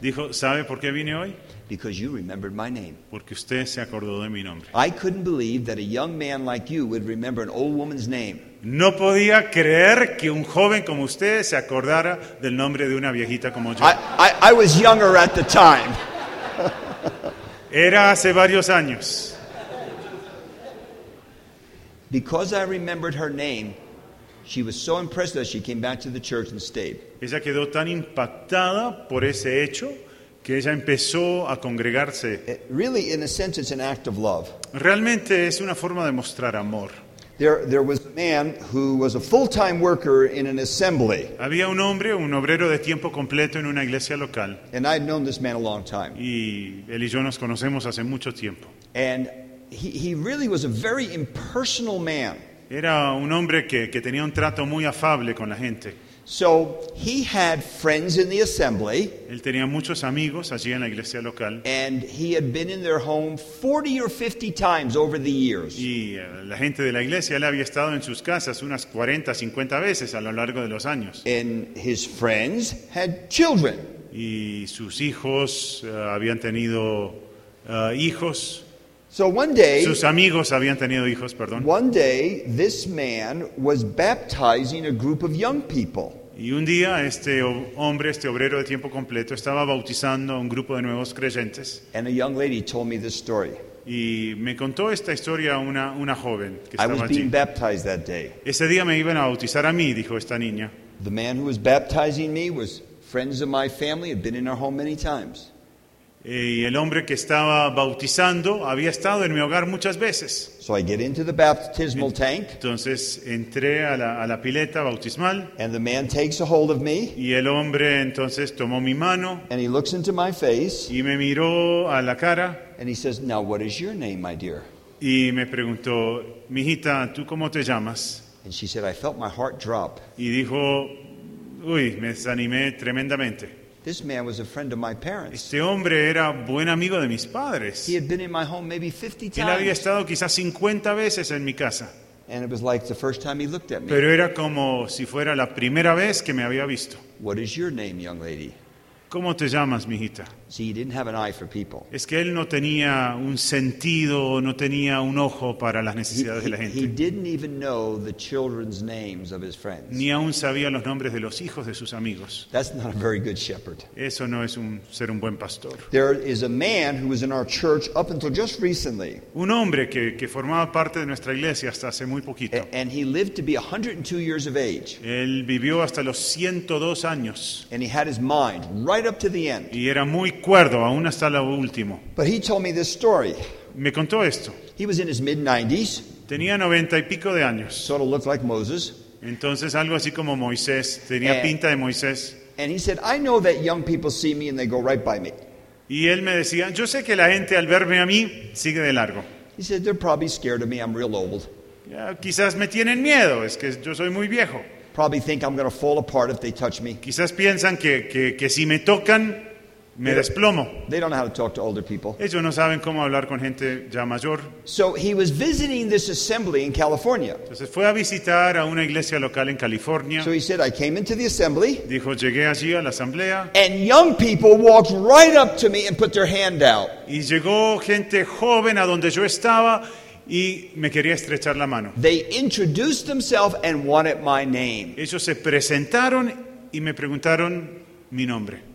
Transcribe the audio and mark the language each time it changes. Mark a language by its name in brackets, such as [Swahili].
[Spanish] Dijo, ¿sabe por qué vine hoy? [English] Because you remembered my name. [Spanish] Porque usted se acordó de mi nombre. [English] I couldn't believe that a young man like you would remember an old woman's name. [Spanish] No podía creer que un joven como usted se acordara del nombre de una viejita como yo. [English] I was younger at the time. [Spanish] Era hace varios años. [English] Because I remembered her name, she was so impressed that she came back to the church and stayed. [Spanish] Ella quedó tan impactada por ese hecho que ella empezó a congregarse. [English] Really, in a sense, it's an act of love. [Spanish] Realmente es una forma de mostrar amor. [English] There was a man who was a full-time worker in an assembly. [Spanish] Había un hombre, un obrero de tiempo completo en una iglesia local. [English] And I had known this man a long time. [Spanish] Y él y yo nos conocemos hace mucho tiempo. [English] And he really was a very impersonal man. [Spanish] Era un hombre que tenía un trato muy afable con la gente. [English] So he had friends in the assembly. [Spanish] Él tenía muchos amigos allí en la iglesia local. [English] And he had been in their home 40 or 50 times over the years. [Spanish] Y la gente de la iglesia, él había estado en sus casas unas 40, 50 veces a lo largo de los años. [English] And his friends had children. [Spanish] Y sus hijos habían tenido hijos. [English] So one day, [Spanish] sus amigos habían tenido hijos, perdón. [English] One day, this man was baptizing a group of young people. [Spanish] Y un día este hombre, este obrero de tiempo completo, estaba bautizando a un grupo de nuevos creyentes. [English] And a young lady told me this story. [Spanish] Y me contó esta historia una joven que estaba allí. [English] I was being baptized that day. [Spanish] Ese día me iban a bautizar a mí, dijo esta niña. [English] The man who was baptizing me was friends of my family, had been in our home many times. [Spanish] Y el hombre que estaba bautizando había estado en mi hogar muchas veces. [English] So I get into the baptismal tank. [Spanish] Entonces entré a la pileta bautismal. [English] And the man takes a hold of me. [Spanish] Y el hombre entonces tomó mi mano. [English] And he looks into my face. [Spanish] Y me miró a la cara. [English] And he says, "Now what is your name, my dear?" [Spanish] Y me preguntó, mijita, ¿tú cómo te llamas? [English] And she said, I felt my heart drop. [Spanish] Y dijo, uy, me desanimé tremendamente. [English] This man was a friend of my parents. [Spanish] Este hombre era buen amigo de mis padres. [English] He had been in my home maybe 50 times. [Spanish] Él había estado quizás 50 veces en mi casa. [English] And it was like the first time he looked at me. [Spanish] Pero era como si fuera la primera vez que me había visto. [English] What is your name, young lady? [Spanish] ¿Cómo te llamas, mijita? [English] See, he didn't have an eye for people. [Spanish] Es que él no tenía un sentido, no tenía un ojo para las necesidades de la gente. [English] He didn't even know the children's names of his friends. [Spanish] Ni aún sabía los nombres de los hijos de sus amigos. [English] That's not a very good shepherd. [Spanish] Eso no es ser un buen pastor. [English] There is a man who was in our church up until just recently. [Spanish] Un hombre que formaba parte de nuestra iglesia hasta hace muy poquito. [English] And he lived to be 102 years of age. [Spanish] Él vivió hasta los 102 años. [English] And he had his mind right up to the end. [Spanish] Y era muy cuerdo, aún hasta lo último. [English] But he told me this story. [Spanish] Me contó esto. [English] He was in his mid-90s. [Spanish] Tenía 90 y pico de años. [English] Sort of looked like Moses. [Spanish] Entonces algo así como Moisés. Tenía pinta de Moisés. [English] And he said, I know that young people see me and they go right by me. [Spanish] Y él me decía, yo sé que la gente al verme a mí sigue de largo. [English] He said, they're probably scared of me. I'm real old. [Spanish] Yeah, quizás me tienen miedo. Es que yo soy muy viejo. [English] Probably think I'm going to fall apart if they touch me. [Spanish] Quizás piensan que si me tocan me desplomo. [English] They don't know how to talk to older people. [Spanish] Ellos no saben cómo hablar con gente ya mayor. [English] So he was visiting this assembly in California. [Spanish] Entonces fue a visitar a una iglesia local en California. [English] So he said, I came into the assembly. [Spanish] Dijo, llegué allí a la asamblea. [English] And young people walked right up to me and put their hand out. [Spanish] Y llegó gente joven a donde yo estaba y me quería estrechar la mano. [English] They introduced themselves and wanted my name. [Spanish] Ellos se presentaron y me preguntaron mi nombre.